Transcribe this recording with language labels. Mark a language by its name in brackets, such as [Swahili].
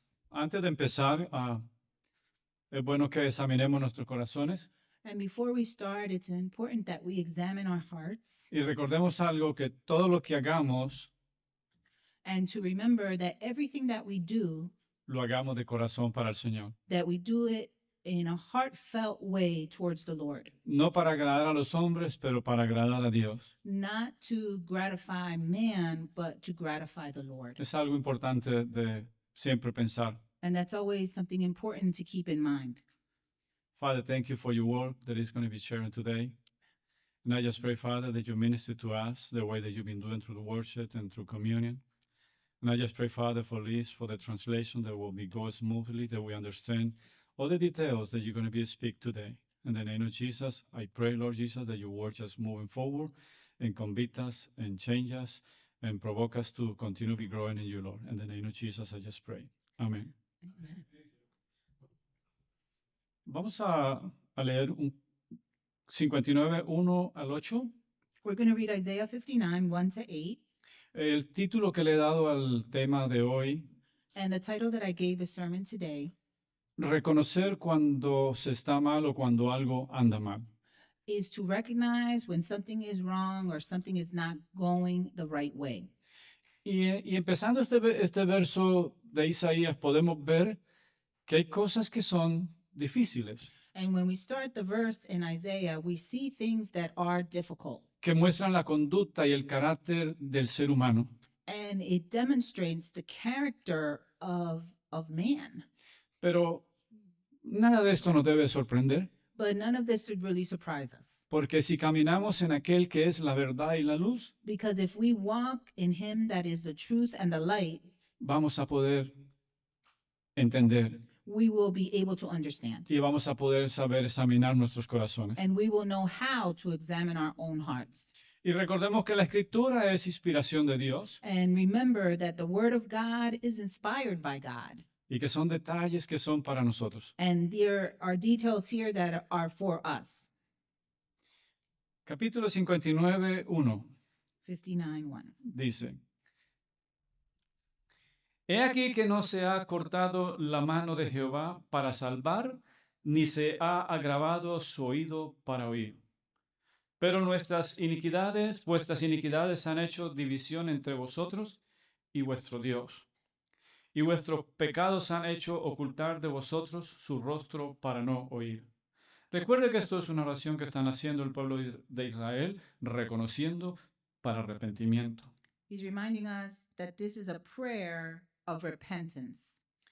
[Spanish] Antes de empezar, es bueno que examinemos nuestros corazones [English] And before we start, it's important that we examine our hearts [Spanish] y recordemos algo, que todo lo que hagamos, [English] and to remember that everything that we do, [Spanish] lo hagamos de corazón para el Señor. [English] that we do it in a heartfelt way towards the Lord, [Spanish] No para agradar a los hombres, pero para agradar a Dios. [English] not to gratify man, but to gratify the Lord. [Spanish] Es algo importante de siempre pensar. [English] And that's always something important to keep in mind. Father, thank you for your word that is going to be shared today. And I just pray, Father, that you minister to us the way that you've been doing through the worship and through communion. And I just pray, Father, for Liz, for the translation that will be go smoothly, that we understand all the details that you're going to be speak today. In the name of Jesus, I pray, Lord Jesus, that your word just moving forward and convict us and change us and provoke us to continue to be growing in you, Lord. In the name of Jesus, I just pray. [Spanish] Amén. [English] Amen. [Spanish] Vamos a leer 59, 1 al 8. [English] We're going to read Isaiah 59, 1 to 8. [Spanish] El título que le he dado al tema de hoy, [English] And the title that I gave the sermon today [Spanish] reconocer cuando se está mal o cuando algo anda mal. [English] is to recognize when something is wrong or something is not going the right way. [Spanish] Y empezando este verso de Isaías, podemos ver que hay cosas que son difíciles, [English] And when we start the verse in Isaiah, we see things that are difficult. [Spanish] que muestran la conducta y el carácter del ser humano. [English] And it demonstrates the character of man. [Spanish] Pero nada de esto nos debe sorprender, [English] But none of this should really surprise us. [Spanish] porque si caminamos en aquel que es la verdad y la luz, [English] Because if we walk in him that is the truth and the light, [Spanish] vamos a poder entender [English] we will be able to understand. [Spanish] y vamos a poder saber examinar nuestros corazones. [English] And we will know how to examine our own hearts. [Spanish] Y recordemos que la escritura es inspiración de Dios [English] And remember that the word of God is inspired by God. [Spanish] y que son detalles que son para nosotros. [English] And there are details here that are for us. [Spanish] Capítulo 59, 1 59:1. dice: He aquí que no se ha cortado la mano de Jehová para salvar, ni se ha agravado su oído para oír. Pero vuestras iniquidades han hecho división entre vosotros y vuestro Dios. Y vuestros pecados han hecho ocultar de vosotros su rostro para no oír. Recuerde que esto es una oración que están haciendo el pueblo de Israel, reconociendo para arrepentimiento. [English] He's reminding us that this is a prayer of repentance.